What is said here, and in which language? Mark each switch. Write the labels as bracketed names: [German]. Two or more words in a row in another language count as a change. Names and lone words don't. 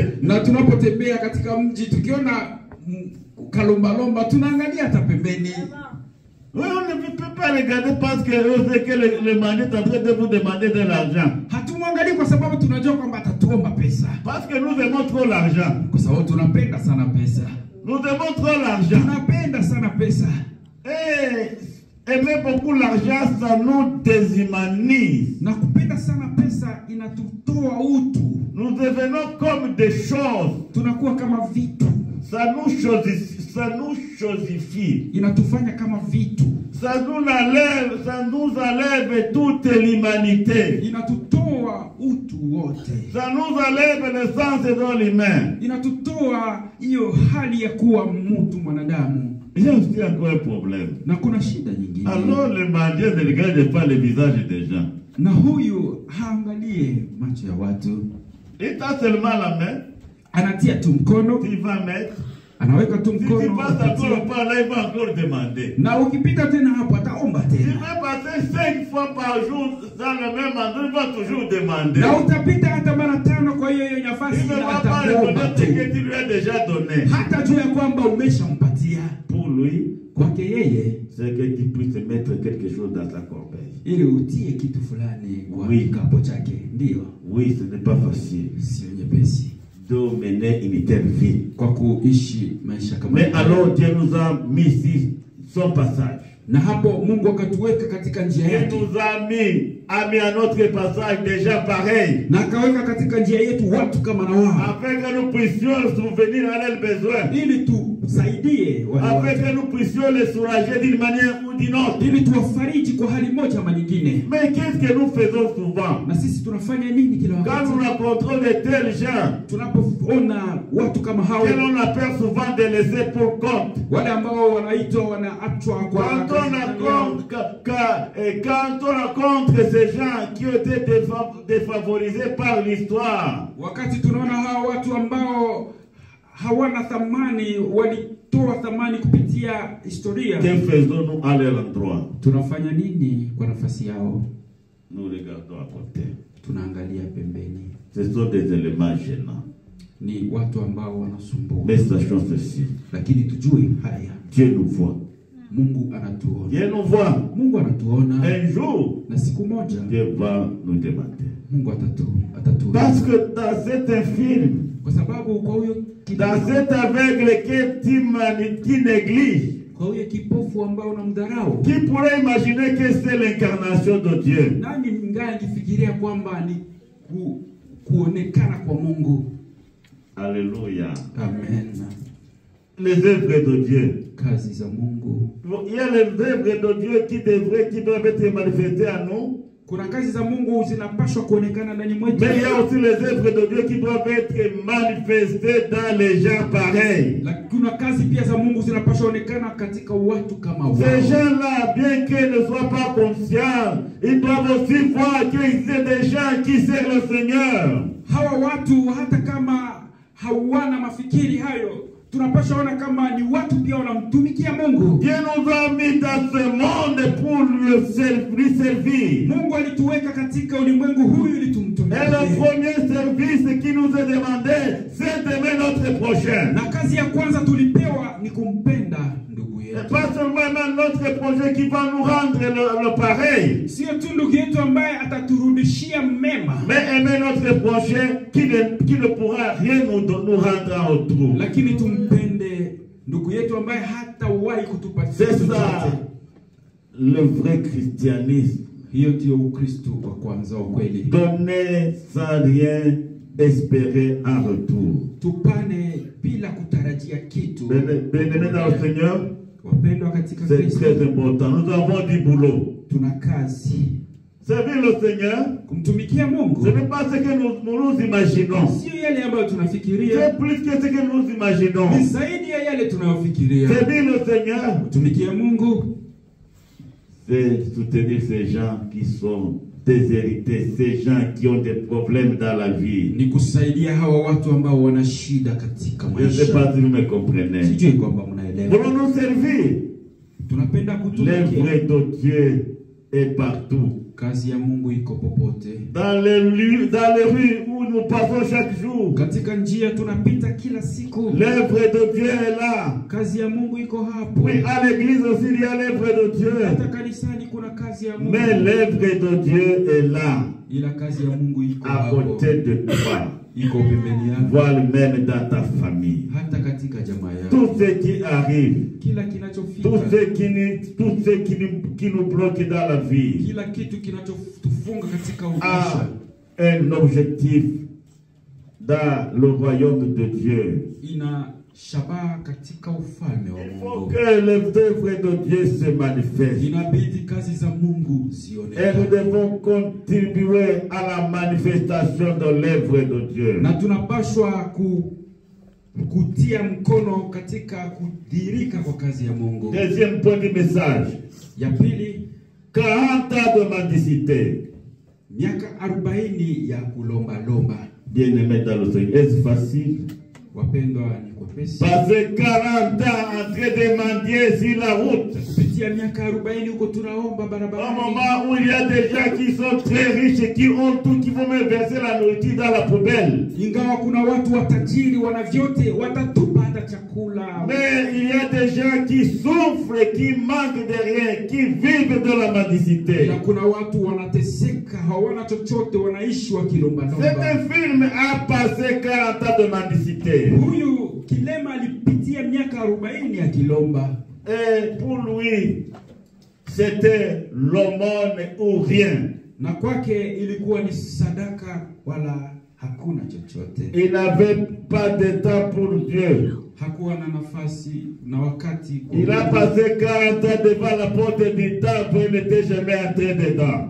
[Swahili] Na tunapotembea katika mji tukiona kalombalomba tunaangalia hata pembeni. [French] Oui, on ne peut pas regarder parce que le mendiant est en train de vous demander de l'argent. [Swahili] Hatumwangalii kwa sababu tunajua kwamba atatuomba pesa. [French] Parce que nous aimons trop l'argent. [Swahili] Kwa sababu tunapenda sana pesa. [French] Nous aimons trop l'argent. [Swahili] Tunapenda sana pesa. [French] Et aimer beaucoup l'argent, ça nous déshumanise. [Swahili] Na kupenda sana pesa inatutoa utu. [French] Nous devenons comme des choses. [Swahili] Tunakuwa kama vitu. [French] Ça nous chosifie. [Swahili] Inatufanya kama vitu. [French] Ça nous enlève toute l'humanité. [Swahili] Inatutoa utu wote. [French] Ça nous enlève le sens de l'humain. [Swahili] Inatutoa hiyo hali ya kuwa mtu mwanadamu. [French] J'ai aussi encore un problème. [Swahili] Na kuna shida nyingine. [French] Alors le mendiant ne regarde pas le visage des gens. [Swahili] Na huyu haangalie macho ya watu. [French] Il t'a seulement la main. [Swahili] Anatia tu mkono. [French] Tu vas mettre. [Swahili] Anaweka tu mkono. [French] Si tu passes encore pas là, il va encore demander. [Swahili] Na ukipita tena hapo ataomba [French] Tu [Swahili] tena. [French] vas passer 5 fois par jour dans le même endroit, il va toujours demander. [Swahili] Na utapita hata mara 5 kwa hiyo nafasi [French] il ne va pas reconnaître que tu lui as déjà donné. [Swahili] Hata juu ya kwamba umeshampatia. [French] Pour lui, [Swahili] kwake yeye, [French] c'est que tu puisses mettre quelque chose dans ta corbeille. [Swahili] Ili utie kitu fulani kwa kikapu chake. Ndio. [French] Oui, ce n'est pas facile. [Swahili] Sio nyepesi. [French] De mener une telle vie. [Swahili] Kwa kuishi maisha kama. [French] Mais alors Dieu nous a mis ici son passage. [Swahili] Na hapo Mungu akatuweka katika njia yake. [French] Il nous a mis à notre passage déjà pareil. [Swahili] Na akaweka katika njia yetu watu kama na wao. [French] Afin que nous puissions subvenir à leurs besoins. [Swahili] Ili tusaidie wale watu. [French] Afin que nous puissions les soulager d'une manière ou d'une autre. [Swahili] Ili tuwafariji kwa hali moja ama nyingine. [French] Mais qu'est-ce que nous faisons souvent? [Swahili] Na sisi tunafanya nini kila wakati? [French] Quand nous rencontrons de tels gens, [Swahili] tunapoona watu kama hao, [French] que l'on appelle souvent des laissés pour compte. [Swahili] Wale ambao wanaitwa wanaachwa kwa [French] quand on rencontre ces gens qui ont été défavorisés par l'histoire, [Swahili] wakati tunaona hao watu ambao hawana thamani, walitoa thamani kupitia historia, [French] que faisons-nous à leur endroit? [Swahili] Tunafanya nini kwa nafasi yao? [French] Nous regardons à côté. [Swahili] Tunaangalia pembeni. [French] Ce sont des éléments gênants. [Swahili] Ni watu ambao wanasumbua. [French] Mais sachons ceci. [Swahili] Lakini tujue haya. [French] Dieu nous voit. [Swahili] Mungu anatuona. [French] Dieu nous voit. [Swahili] Mungu anatuona. [French] Un jour, [Swahili] na siku moja [French] Dieu va nous demander. [Swahili] Mungu atatuona. [French] Parce que dans cet infirme, [Swahili] kwa sababu kwa huyo [French] dans cet aveugle qui néglige, [Swahili] kwa huyo kipofu ambao unamdharau, [French] qui pourrait imaginer que c'est l'incarnation de Dieu? [Swahili] Nani mngefikiria kwamba ni kuonekana kwa Mungu? [French] Alléluia. [Swahili] Amen. [French] Les œuvres de Dieu. [Swahili] Kazi za Mungu. [French] Il y a les œuvres de Dieu qui doivent être manifestées à nous. [Swahili] Kuna kazi za Mungu zinapaswa kuonekana ndani mwetu. [French] Mais il y a aussi les œuvres de Dieu qui doivent être manifestées dans les gens pareils. [Swahili] Kuna kazi pia za Mungu zinapaswa kuonekana katika watu kama wao. [French] Ces gens-là, bien qu'ils ne soient pas conscients, ils doivent aussi voir qu'il y a des gens qui servent le Seigneur. [Swahili] Hawa watu hata kama hawana mafikiri hayo, tunapaswa ona kama ni watu pia wanamtumikia Mungu. [French] Dieu nous a mis dans ce monde pour lui servir. [Swahili] Mungu alituweka katika ulimwengu huyu ili tumtumikie. [French] Et le premier service qui nous est demandé, c'est d'aimer notre prochain. [Swahili] Na kazi ya kwanza tulipewa ni kumpenda ndugu yetu. [French] Et pas seulement notre prochain qui va nous rendre le pareil. [Swahili] Sio tu ndugu yetu ambaye ataturudishia mema. [French] Mais aimer notre prochain qui ne pourra rien nous rendre en retour. [Swahili] Lakini tumpende ndugu yetu ambaye hatawahi kutupatia. [French] C'est ça le vrai christianisme. [Swahili] Hiyo ndio Ukristo wa kwanza wa kweli. [French] Donner sans rien espérer en retour. [Swahili] Tupane bila kutarajia kitu. [French] Bénémoine dans le Seigneur. [Swahili] Wapendwa katika Kristo. [French] C'est très important. Nous avons du boulot. [Swahili] Tuna kazi. [French] Servir le Seigneur, [Swahili] kumtumikia Mungu, [French] ce n'est pas ce que nous imaginons. [Swahili] Sio yale ambayo tunafikiria. [French] C'est plus que ce que nous imaginons. [Swahili] Ni zaidi ya yale tunayofikiria. [French] Servir le Seigneur, [Swahili] kumtumikia Mungu, [French] c'est soutenir ces gens qui sont déshérités, ces gens qui ont des problèmes dans la vie. [Swahili] Ni kusaidia hawa watu ambao wana shida katika maisha. [French] Je ne sais pas si vous me comprenez. [Swahili] Sijui kwamba mnaelewa. [French] Voulons nous servir. [Swahili] Tunapenda kutumikia. [French] L'œuvre de Dieu est partout. [Swahili] Kazi ya Mungu iko popote. [French] Dans les rues où nous passons chaque jour. [Swahili] Katika njia tunapita kila siku. [French] L'œuvre de Dieu est là. [Swahili] Kazi ya Mungu iko hapo. [French] Oui, à l'église aussi il y a l'œuvre de Dieu. [Swahili] Hata kanisani kuna kazi ya Mungu. [French] Mais l'œuvre de Dieu est là. [Swahili] Ila kazi ya Mungu iko [French] à côté de toi. [Swahili] Iko pembeni yako. [French] Voire même dans ta famille. [Swahili] Hata katika jamaa yako. [French] Tout ce qui arrive. [Swahili] Kila kinachofika. [French] Tout ce qui nous bloque dans la vie. [Swahili] Kila kitu kinachotufunga katika maisha. [French] Un objectif dans le royaume de Dieu. [Swahili] Ina shabaha katika ufalme wa [French] Il faut [Swahili] Mungu. [French] que les œuvres de Dieu se manifestent. [Swahili] Inabidi kazi za Mungu [French] Et nous [Swahili] zionekane. [French] devons contribuer à la manifestation de l'œuvre de Dieu. [Swahili] Na tunapaswa kutia mkono katika kudhihirika kwa kazi ya Mungu. [French] Deuxième point du message. [Swahili] Ya pili, [French] 40 ans de mendicité. [Swahili] miaka 40 ya kulomba. [French] Bien-aimé dans le Seigneur, est-ce facile? [Swahili] Wapendwa, ni kwepesi. [French] Passer 40 ans en train de mendier sur la route. [Swahili] Kupitia miaka 40 huko tunaomba [French] Au [Swahili] barabarani. [French] moment où il y a des gens qui sont très riches et qui ont tout, qui vont même verser la nourriture dans la poubelle. [Swahili] Ingawa kuna watu watajiri wana vyote, watatupa hata chakula. [French] Mais il y a des gens qui souffrent, qui manquent de rien, qui vivent de la mendicité. [Swahili] Na kuna watu wanateseka, hawana chochote, wanaishi wakilomba. [French] Cet film a passé 40 ans de mendicité. [Swahili] Huyu kilema alipitia miaka 40 akilomba. [French] Et pour lui, c'était l'aumône ou rien. [Swahili] Na kwake ilikuwa ni sadaka wala hakuna chochote. [French] Il n'avait pas de temps pour Dieu. [Swahili] Hakuwa na nafasi na wakati. [French] Il a passé 40 ans devant la porte du temple et il n'était jamais entré dedans.